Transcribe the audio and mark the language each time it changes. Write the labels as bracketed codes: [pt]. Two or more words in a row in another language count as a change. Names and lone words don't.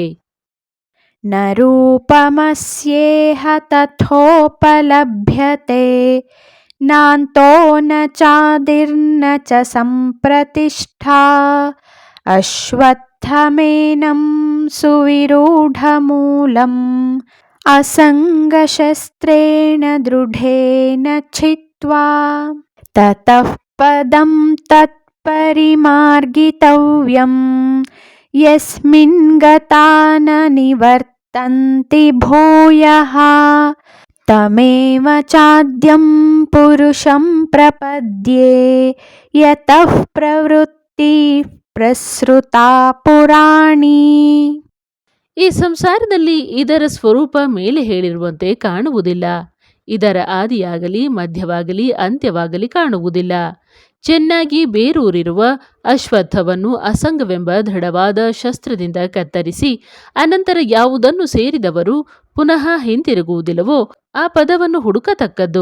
[sa] ನ ರೂಪಮಸ್ಯೇಹ ತಥೋಪಲಭ್ಯತೆ ನಾಂತೋ ನ ಚಾದಿರ್ನ ಚ ಸಂಪ್ರತಿಷ್ಠಾ ಅಶ್ವತ್ಥಮೇನಂ ಸುವಿರೂಢಮೂಲಂ ಅಸಂಗಶಸ್ತ್ರೇಣ ದೃಢೇನ ಛಿತ್ವಾ ತತಃ ಪದಂ ತತ್ಪರಿಮಾರ್ಗಿತವ್ಯಂ ಯಸ್ಮಿನ್ ಗತಾ ನ ನಿವರ್ತಂತಿ ಭೂಯಃ ತಮೇವ ಚಾದ್ಯಂ ಪುರುಷಂ ಪ್ರಪದ್ಯೆ ಯತಃ ಪ್ರವೃತ್ತಿ ಪ್ರಸೃತಾ ಪುರಾಣಿ. [kn] ಈ ಸಂಸಾರದಲ್ಲಿ ಇದರ ಸ್ವರೂಪ ಮೇಲೆ ಹೇಳಿರುವಂತೆ ಕಾಣುವುದಿಲ್ಲ. ಇದರ ಆದಿಯಾಗಲಿ ಮಧ್ಯವಾಗಲಿ ಅಂತ್ಯವಾಗಲಿ ಕಾಣುವುದಿಲ್ಲ. ಚೆನ್ನಾಗಿ ಬೇರೂರಿರುವ ಅಶ್ವತ್ಥವನ್ನು ಅಸಂಗವೆಂಬ ದೃಢವಾದ ಶಸ್ತ್ರದಿಂದ ಕತ್ತರಿಸಿ ಅನಂತರ ಯಾವುದನ್ನು ಸೇರಿದವರು ಪುನಃ ಹಿಂತಿರುಗುವುದಿಲ್ಲವೋ ಆ ಪದವನ್ನು ಹುಡುಕತಕ್ಕದ್ದು.